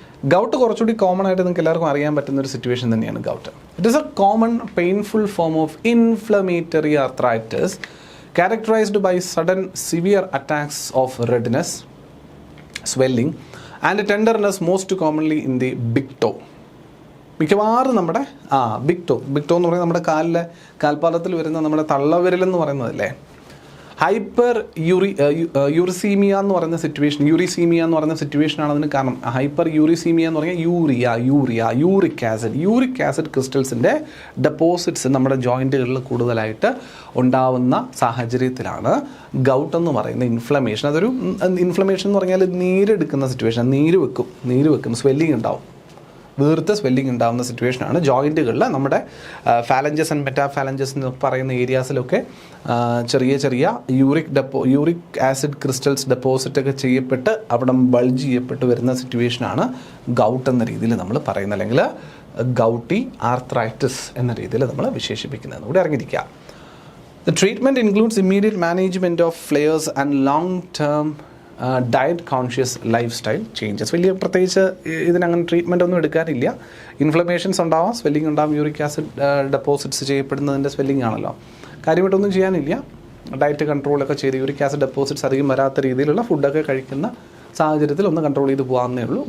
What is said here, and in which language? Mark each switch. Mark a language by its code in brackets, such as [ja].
[ml] Gout കുറച്ചുകൂടി common ആയിട്ട് നിങ്ങൾക്ക് എല്ലാവർക്കും അറിയാൻ പറ്റുന്ന ഒരു സിറ്റുവേഷൻ തന്നെയാണ് gout. [en] It is a common painful form of inflammatory arthritis characterized by sudden severe attacks of redness, swelling and tenderness, most commonly in the big toe. [ml] മിക്കവാറും നമ്മുടെ ബിഗ് ടോ എന്ന് പറയുന്നത് നമ്മുടെ കാൽപാദത്തിൽ വരുന്ന നമ്മുടെ തള്ളവിരലെന്ന് പറയുന്നതല്ലേ. ഹൈപ്പർ യൂറിസീമിയ എന്ന് പറയുന്ന സിറ്റുവേഷനാണ് അതിന് കാരണം. ഹൈപ്പർ യൂറിസീമിയ എന്ന് പറഞ്ഞാൽ യൂറിക് ആസിഡ് ക്രിസ്റ്റൽസിൻ്റെ ഡെപ്പോസിറ്റ്സ് നമ്മുടെ ജോയിൻറ്റുകളിൽ കൂടുതലായിട്ട് ഉണ്ടാവുന്ന സാഹചര്യത്തിലാണ് ഗൗട്ട് എന്ന് പറയുന്ന ഇൻഫ്ലമേഷൻ. അതൊരു ഇൻഫ്ലമേഷൻ എന്ന് പറഞ്ഞാൽ നീരെടുക്കുന്ന സിറ്റുവേഷൻ, നീര് വെക്കും, സ്വെല്ലിങ് ഉണ്ടാവും, വീർത്ത സ്വെല്ലിംഗ് ഉണ്ടാകുന്ന സിറ്റുവേഷനാണ്. ജോയിൻറ്റുകളിൽ നമ്മുടെ ഫാലഞ്ചസ് ആൻഡ് മെറ്റാഫാലഞ്ചസ് എന്ന് പറയുന്ന ഏരിയാസിലൊക്കെ ചെറിയ യൂറിക് ആസിഡ് ക്രിസ്റ്റൽസ് ഡെപ്പോസിറ്റൊക്കെ ചെയ്യപ്പെട്ട് അവിടെ ബൾജ് ചെയ്യപ്പെട്ട് വരുന്ന സിറ്റുവേഷനാണ് ഗൗട്ട് എന്ന രീതിയിൽ നമ്മൾ പറയുന്നത്, അല്ലെങ്കിൽ ഗൗട്ടി ആർത്രൈറ്റിസ് എന്ന രീതിയിൽ നമ്മൾ വിശേഷിപ്പിക്കുന്നത് കൂടി അറിഞ്ഞിരിക്കുക. [en] The treatment includes immediate management of flares and long-term diet conscious lifestyle changes. [ml] വലിയ പ്രത്യേകിച്ച് ഇതിനങ്ങനെ ട്രീറ്റ്മെൻ്റ് ഒന്നും എടുക്കാനില്ല. ഇൻഫ്ലമേഷൻസ് ഉണ്ടാവാം, സ്വെല്ലിംഗ് ഉണ്ടാവും, യൂറിക് ആസിഡ് ഡെപ്പോസിറ്റ്സ് ചെയ്യപ്പെടുന്നതിൻ്റെ സ്വെല്ലിംഗ് ആണല്ലോ. കാര്യമായിട്ടൊന്നും ചെയ്യാനില്ല. ഡയറ്റ് കൺട്രോളൊക്കെ ചെയ്ത് യൂറിക് ആസിഡ് ഡെപ്പോസിറ്റ്സ് അധികം വരാത്ത രീതിയിലുള്ള ഫുഡൊക്കെ കഴിക്കുന്ന സാഹചര്യത്തിൽ ഒന്ന് കൺട്രോൾ ചെയ്ത് പോകാവുന്നേ ഉള്ളൂ.